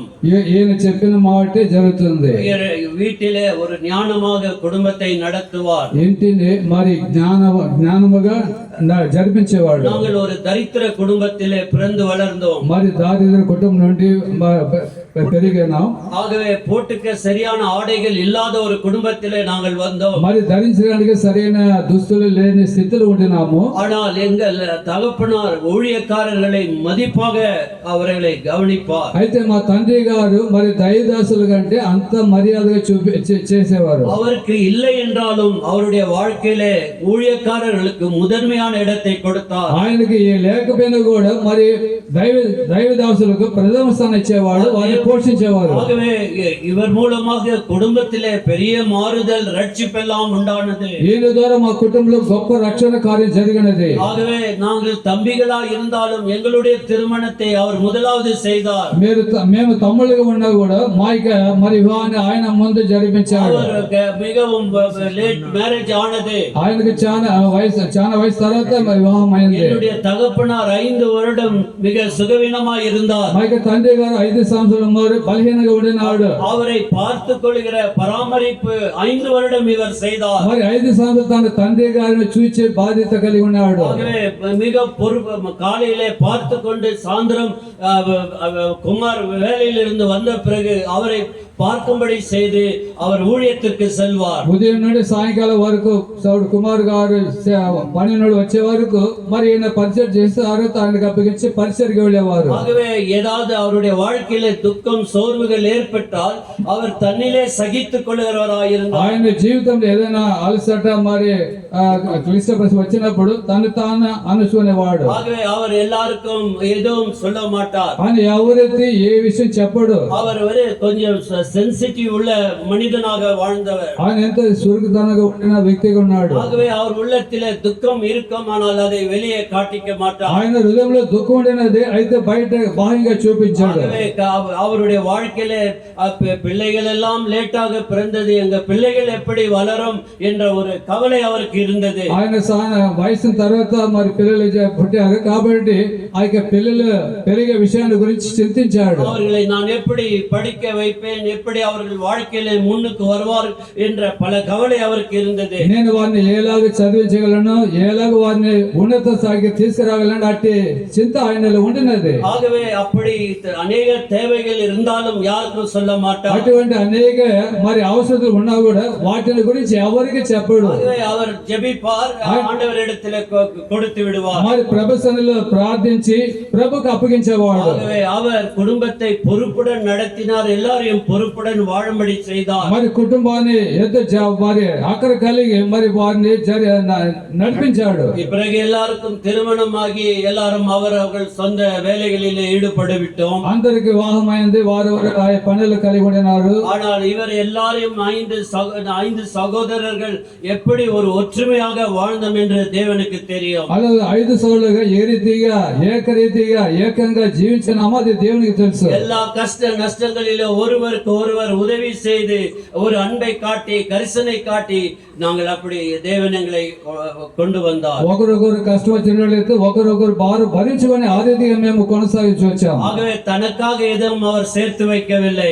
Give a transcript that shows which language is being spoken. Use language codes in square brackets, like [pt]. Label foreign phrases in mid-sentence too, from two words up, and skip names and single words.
[te] ఈయన చెప్పిన మాటే జరుగుతుంది. [ta] வீட்டிலே ஒரு ஞானமாக குடும்பத்தை நடத்துவார். [te] ఇంటిని మరి జ్ఞానముగా జరిపించేవాడు. [ta] நாங்கள் ஒரு தரித்திர குடும்பத்திலே பிறந்து வளர்ந்தோம். [te] మరి దారిద్ర కుటుంబం నుండి పెరిగినాం. [ta] ஆகவே போட்டுக்க சரியான ஆடைகள் இல்லாத ஒரு குடும்பத்திலே நாங்கள் வந்தோம். [te] మరి ధరించడానికి సరైన దుస్తులు లేని స్థితిలో ఉండినాము. [ta] ஆனால் எங்கள் தகப்பனார் ஊழியக்காரர்களை மதிப்பாக அவர்களை கவனிப்பார். [te] అయితే మా తండ్రి గారు మరి దైవదాసుల కంటే అంత మర్యాదగా చేసేవారు. [ta] அவருக்கு இல்லை என்றாலும் அவருடைய வாழ்க்கையிலே ஊழியக்காரர்களுக்கு முதன்மையான இடத்தை கொடுத்தார். [te] ఆయనకి లేకపోయినా కూడా మరి దైవదాసులకు ప్రథమ స్థానం ఇచ్చేవాడు, వారిని పోషించేవారు. [ta] ஆகவே இவர் மூலமாக குடும்பத்திலே பெரிய மாறுதல் ரட்சிப்பெல்லாம் உண்டானது. [te] ఈయన ద్వారా మా కుటుంబంలో గొప్ప రక్షణ కార్యం జరిగినది. [ta] ஆகவே நாங்கள் தம்பிகளா இருந்தாலும் எங்களுடைய திருமணத்தை அவர் முதலாவது செய்தார். [te] మేము తమ్ముళ్ళుగా ఉన్నా కూడా మరి వివాహాన్ని ఆయన ముందు జరిపించాడు. [ta] அவருக்கு மிகவும் [en] late marriage [ta] ஆனது. [te] ఆయనకు చాలా వయసు తర్వాత వివాహం అయింది. [ta] என்னுடைய தகப்பனார் 5 வருடம் மிக சுகவீனமாய் இருந்தார். [te] మా యొక్క తండ్రి గారు 5 సంవత్సరాలు మరి బలహీనంగా ఉండినాడు. [ta] அவரை பார்த்து கொள்கிற பராமரிப்பு 5 வருடம் இவர் செய்தார். [te] మరి 5 సంవత్సరాలు తన తండ్రి గారిని చూచే బాధ్యత కలిగి ఉన్నాడు. [ta] ஆகவே மிக பொறுப்பு காலையிலே பார்த்து கொண்டு சாயந்தரம் குமார் வேலையிலிருந்து வந்த பிறகு அவரை பார்க்கும்படி செய்து அவர் ஊழியத்திற்கு செல்வார். [te] ఉదయం నుండి సాయంకాలం వరకు కుమార్ గారు పని నుండి వచ్చే వరకు మరి ఈయన పరిచయం చేస్తే ఆయనకు అప్పగించి పరిచయకి వెళ్ళేవారు. [ta] ஆகவே ஏதாவது அவருடைய வாழ்க்கையிலே துக்கம் சோர்வுகள் ஏற்பட்டால் அவர் தன்னிலே சகித்துக் கொள்கிறவராய் இருந்தார். [te] ఆయన జీవితంలో ఏదైనా అలసట మరి క్లిష్ట పరిస్థితి వచ్చినప్పుడు తను తాను అనుకునేవాడు. [ta] ஆகவே அவர் எல்லாருக்கும் எதுவும் சொல்ல மாட்டார். [te] ఆయన ఎవరైతే ఏ విషయం చెప్పడు. [ta] அவர் கொஞ்சம் சென்சிட்டிவ் உள்ள மனிதனாக வாழ்ந்தவர். [te] ఆయన ఎంత సురక్షితంగా ఉండిన వ్యక్తిగా ఉన్నాడు. [ta] ஆகவே அவர் உள்ளத்திலே துக்கம் இருக்கும், ஆனால் அதை வெளியே காட்டிக்க மாட்டார். [te] ఆయన హృదయంలో దుఃఖం ఉండినది, అయితే బయట బాహ్యంగా చూపించాడు. [ta] ஆகவே அவருடைய வாழ்க்கையிலே பிள்ளைகள் எல்லாம் லேட்டாக பிறந்தது, எங்க பிள்ளைகள் எப்படி வளரும் என்ற ஒரு கவலை அவருக்கு இருந்தது. [te] ఆయన వయసు తర్వాత మరి పిల్లలు పుట్టారు కాబట్టి ఆ యొక్క పిల్లలు పెరిగే విషయాన్ని గురించి చింతించాడు. [ta] அவர்களை நான் எப்படி படிக்க வைப்பேன், எப்படி அவர்கள் வாழ்க்கையிலே முன்னுக்கு வருவார் என்ற பல கவலை அவருக்கு இருந்தது. [te] నేను వారిని ఏలాగ చదివించగలను, ఏలాగ వారిని ఉన్నత స్థాయికి తీసుకురాగలను అట్టి చింత ఆయనలో ఉండినది. [ta] ஆகவே அப்படி அநேக தேவைகள் இருந்தாலும் யாருக்கும் சொல்ல மாட்டார். [te] అటువంటి అనేక మరి అవసరాలు ఉన్నా కూడా వాటిని గురించి ఎవరికి చెప్పడు. [ta] ஆகவே அவர் ஜெபிப்பார், ஆண்டவரிடத்திலே கொடுத்து விடுவார். [te] మరి ప్రభు సన్నిధిలో ప్రార్థించి ప్రభుకు అప్పగించేవాడు. [ta] ஆகவே அவர் குடும்பத்தை பொறுப்புடன் நடத்தினார், எல்லாரையும் பொறுப்புடன் வாழும்படி செய்தார். [te] మరి కుటుంబాన్ని మరి అక్కడ కలిగి మరి వారిని నడిపించాడు. [ta] பிறகு எல்லாருக்கும் திருமணமாகி எல்லாரும் அவர்கள் சொந்த வேலைகளிலே ஈடுபட்டு விட்டோம். [te] అందరికి వివాహమైంది, వారు పనులు కలిగి ఉన్నారు. [ta] ஆனால் இவர் எல்லாரையும் 5 సహోదరர்கள் எப்படி ஒரு ஒற்றுமையாக வாழ்ந்தோம் என்று தேவனுக்கு தெரியும். [te] అలా 5 సోదరులుగా ఏ రీతిగా ఏకరీతిగా ఏకంగా జీవించినామో అది దేవునికి తెలుసు. [ta] எல்லா கஷ்ட நஷ்டங்களிலே ஒருவருக்கு ஒருவர் உதவி செய்து ஒரு அன்பை காட்டி கரிசனை காட்டி நாங்கள் அப்படி தேவன் எங்களை கொண்டு வந்தார். [te] ఒకరొకరు కష్టం వచ్చినట్లయితే ఒకరొకరు బారు భరించుకొని ఆ రీతిగా మేము కొనసాగించి వచ్చాం. [ta] ஆகவே தனக்காக எதுவும் அவர் சேர்த்து வைக்கவில்லை,